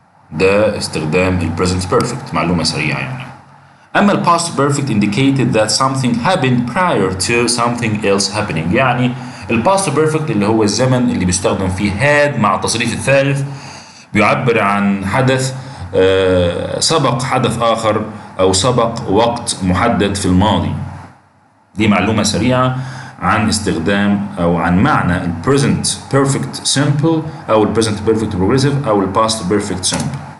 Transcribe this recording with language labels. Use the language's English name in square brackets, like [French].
[Arabic] ده استخدام ال present perfect، معلومة سريعة يعني. أما ال [English] past perfect indicated that something happened prior to something else happening. [Arabic] يعني ال past perfect اللي هو الزمن اللي بيستخدم فيه had مع التصريف الثالث بيعبر عن حدث سبق حدث آخر أو سبق وقت محدد في الماضي. دي معلومة سريعة عن استخدام أو عن معنى ال present perfect simple أو ال present perfect progressive أو ال past perfect simple.